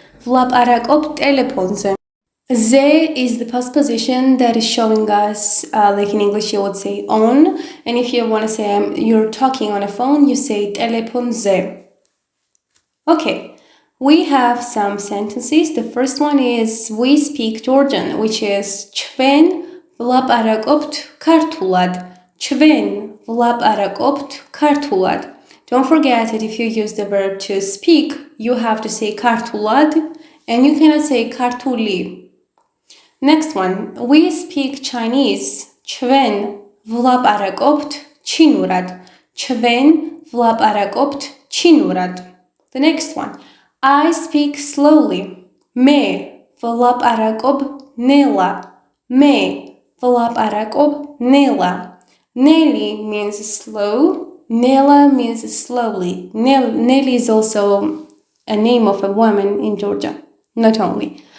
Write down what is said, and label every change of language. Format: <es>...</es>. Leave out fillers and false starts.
<ka>ვლაპარაკობ ტელეფონზე.</ka> <en>Ze is the past position that is showing us, like in English you would say on, and if you want to say you're talking on a phone, you say telefonze. Okay, we have some sentences. The first one is we speak Georgian, which is</en> <ka>ჩვენ ვლაპარაკობთ ქართულად. ჩვენ ვლაპარაკობთ ქართულად.</ka> <en>Don't forget that if you use the verb to speak, you have to say ქართულად, and you cannot say ქართული. Next one, we speak Chinese.</en> <ka>ჩვენ ვლაპარაკობთ ჩინურად. ჩვენ ვლაპარაკობთ ჩინურად.</ka> <en>The next one, I speak slowly.</en> <ka>მე ვლაპარაკობ ნელა. მე ვლაპარაკობ ნელა.</ka> <en>Neli means slow. Nela means slowly. Neli is also a name of a woman in Georgia, not only.</en>